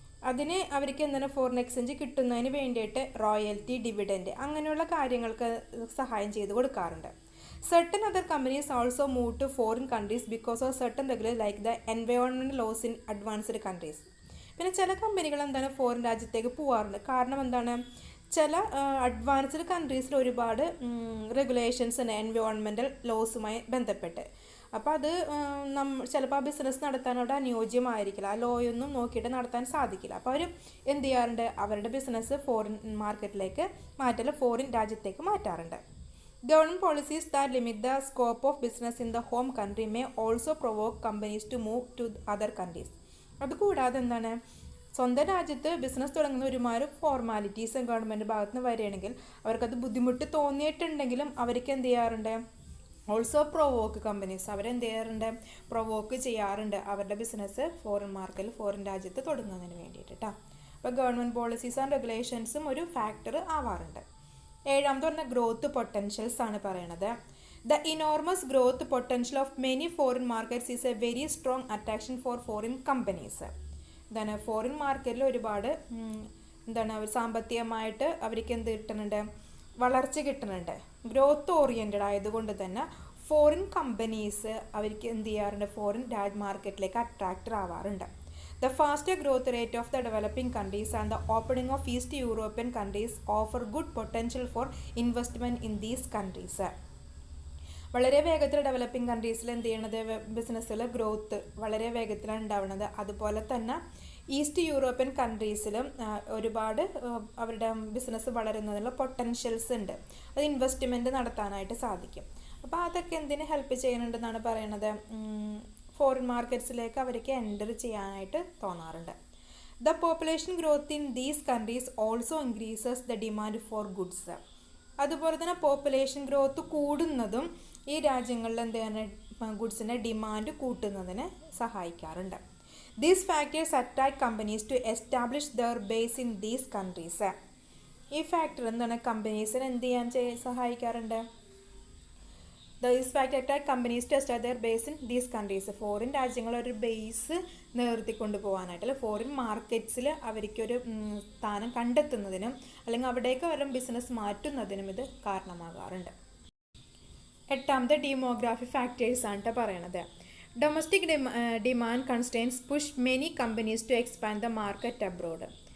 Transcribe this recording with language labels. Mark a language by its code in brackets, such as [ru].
[ml] അതിന് അവർക്ക് എന്താണ് ഫോറിൻ എക്സ്ചേഞ്ച് കിട്ടുന്നതിന് വേണ്ടിയിട്ട് റോയൽറ്റി, ഡിവിഡൻഡ് അങ്ങനെയുള്ള കാര്യങ്ങൾക്ക് സഹായം ചെയ്ത് കൊടുക്കാറുണ്ട്. [en] Certain other companies also move to foreign countries because of certain regulations like the environmental laws in advanced countries. [ml] പിന്നെ ചില കമ്പനികൾ എന്താണ് ഫോറിൻ രാജ്യത്തേക്ക് പോകാറുണ്ട്. കാരണം എന്താണ്, ചില അഡ്വാൻസ്ഡ് കൺട്രീസിൽ ഒരുപാട് റെഗുലേഷൻസ് ഉണ്ട് എൻവയോൺമെൻറ്റൽ ലോസുമായി ബന്ധപ്പെട്ട്. അപ്പോൾ അത് ചിലപ്പോൾ ആ ബിസിനസ് നടത്താൻ അവിടെ അനുയോജ്യമായിരിക്കില്ല, ആ ലോയൊന്നും നോക്കിയിട്ട് നടത്താൻ സാധിക്കില്ല. അപ്പോൾ അവർ എന്ത് ചെയ്യാറുണ്ട്, അവരുടെ ബിസിനസ് ഫോറിൻ മാർക്കറ്റിലേക്ക് ഫോറിൻ രാജ്യത്തേക്ക് മാറ്റാറുണ്ട്. [en] Government policies that limit the scope of business in the home country may also provoke companies to move to other countries. [ml] അതുകൂടാതെ എന്താണ്, സ്വന്തം രാജ്യത്ത് ബിസിനസ് തുടങ്ങുന്ന ഒരുപാട് ഫോർമാലിറ്റീസ് ഗവൺമെൻറ് ഭാഗത്ത് നിന്ന് വരികയാണെങ്കിൽ അവർക്കത് ബുദ്ധിമുട്ട് തോന്നിയിട്ടുണ്ടെങ്കിലും അവർക്ക് എന്ത് ചെയ്യാറുണ്ട്, [en] also provoke companies [ml] അവരെന്ത് ചെയ്യാറുണ്ട്, പ്രൊവോക്ക് ചെയ്യാറുണ്ട് അവരുടെ ബിസിനസ് ഫോറിൻ രാജ്യത്ത് തുടങ്ങുന്നതിന് വേണ്ടിയിട്ട് കേട്ടോ. അപ്പോൾ ഗവൺമെൻറ് പോളിസീസ് ആൻഡ് റെഗുലേഷൻസും ഒരു ഫാക്ടർ ആവാറുണ്ട്. ഏഴാമത്തെ പറഞ്ഞ ഗ്രോത്ത് പൊട്ടൻഷ്യൽസ് ആണ് പറയണത്. [en] The enormous growth potential of many foreign markets is a very strong attraction for foreign companies. [ml] എന്താണ്, ഫോറിൻ മാർക്കറ്റിൽ ഒരുപാട് അവർ സാമ്പത്തികമായിട്ട് അവർക്ക് എന്ത് കിട്ടുന്നുണ്ട്, വളർച്ച കിട്ടുന്നുണ്ട്. ഗ്രോത്ത് ഓറിയൻറ്റഡ് ആയതുകൊണ്ട് തന്നെ ഫോറിൻ കമ്പനീസ് അവർക്ക് എന്ത് ചെയ്യാറുണ്ട്, ഫോറിൻ മാർക്കറ്റിലേക്ക് attracted ആവാറുണ്ട്. [en] The faster growth rate of the developing countries and the opening of East European countries offer good potential for investment in these countries. [ml] വളരെ വേഗത്തിൽ ഡെവലപ്പിംഗ് കൺട്രീസിൽ എന്ത് ചെയ്യണത്, ബിസിനസ്സിൽ ഗ്രോത്ത് വളരെ വേഗത്തിലാണ് ഉണ്ടാവുന്നത്. അതുപോലെ തന്നെ ഈസ്റ്റ് യൂറോപ്യൻ കൺട്രീസിലും ഒരുപാട് അവരുടെ ബിസിനസ് വളരുന്നതിനുള്ള പൊട്ടൻഷ്യൽസ് ഉണ്ട്. അത് ഇൻവെസ്റ്റ്മെൻറ്റ് നടത്താനായിട്ട് സാധിക്കും. അപ്പോൾ അതൊക്കെ എന്തിന് ഹെൽപ്പ് ചെയ്യുന്നുണ്ടെന്നാണ് പറയണത്, ഫോറിൻ മാർക്കറ്റ്സിലേക്ക് അവർക്ക് എൻ്റർ ചെയ്യാനായിട്ട് തോന്നാറുണ്ട്. [en] The population growth in these countries also increases the demand for goods. [ml] അതുപോലെ തന്നെ പോപ്പുലേഷൻ ഗ്രോത്ത് കൂടുന്നതും ഈ രാജ്യങ്ങളിൽ എന്താണ് ഗുഡ്സിൻ്റെ ഡിമാൻഡ് കൂട്ടുന്നതിന് സഹായിക്കാറുണ്ട്. [en] These factors attract companies to establish their base in these countries. [ml] ഈ ഫാക്ടർ എന്താണ് കമ്പനീസിന് എന്ത് ചെയ്യാൻ സഹായിക്കാറുണ്ട്, [en] These factors attract companies to establish their base in these countries. [ml] Foreign രാജ്യങ്ങളൊരു base നിർത്തിക്കൊണ്ട് പോകാനായിട്ട് അല്ലെ ഫോറിൻ മാർക്കറ്റ്സിൽ അവർക്കൊരു സ്ഥാനം കണ്ടെത്തുന്നതിനും അല്ലെങ്കിൽ അവിടേക്ക് അവരുടെ ബിസിനസ് മാറ്റുന്നതിനും ഇത് കാരണമാകാറുണ്ട്. എട്ടാമത്തെ ഡെമോഗ്രാഫി ഫാക്ടേഴ്സ് ആണ് പറയണത്. [en] Domestic demand constraints push many companies to expand the market abroad.